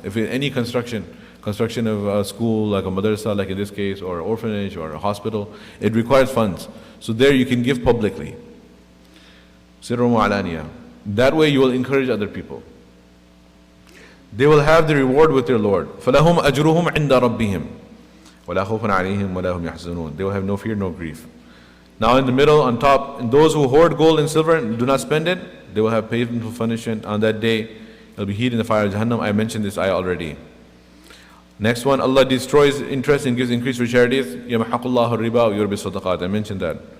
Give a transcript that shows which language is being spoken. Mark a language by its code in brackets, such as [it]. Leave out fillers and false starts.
[en] If any construction of a school, like a madrasa, like in this case, or an orphanage or a hospital, it requires funds. So there you can give publicly. Sirrun wa alaniya. That way you will encourage other people. They will have the reward with their Lord. [ar] فَلَهُمْ أَجْرُهُمْ عِنْدَ رَبِّهِمْ وَلَا خَوْفٌ عَلَيْهِمْ وَلَا هُمْ يَحْزَنُونَ. [en] They will have no fear, no grief. Now in the middle, on top, and those who hoard gold and silver and do not spend it, they will have painful punishment on that day. It will be heated in the fire of Jahannam. I mentioned this ayah already. Next one, Allah destroys interest and gives increase for charities. [ar] يَمْحَقُ اللَّهُ الرِّبَا وَيُرْبِي الصَّدَقَاتِ. [en] I mentioned that.